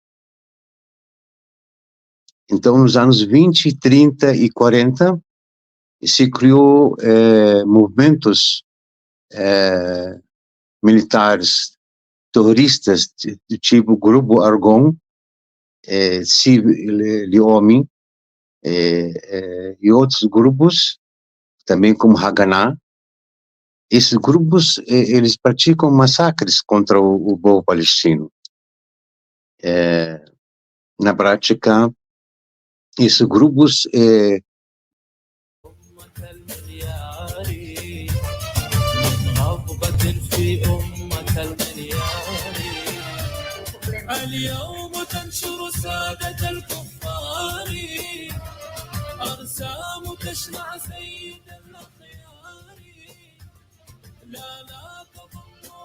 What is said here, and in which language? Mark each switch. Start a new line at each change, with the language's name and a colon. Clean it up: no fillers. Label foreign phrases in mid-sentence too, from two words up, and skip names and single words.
Portuguese: Então, nos anos 20, 30 e 40, se criou movimentos militares terroristas do tipo Grupo Argon, Leomi, e outros grupos, também como Haganah. Esses grupos, eles praticam massacres contra o povo palestino. Na prática, esses grupos
Arabic: اليوم تنشر سادة الكفار أرسام تشنع سيد الأخيار لا تظنوا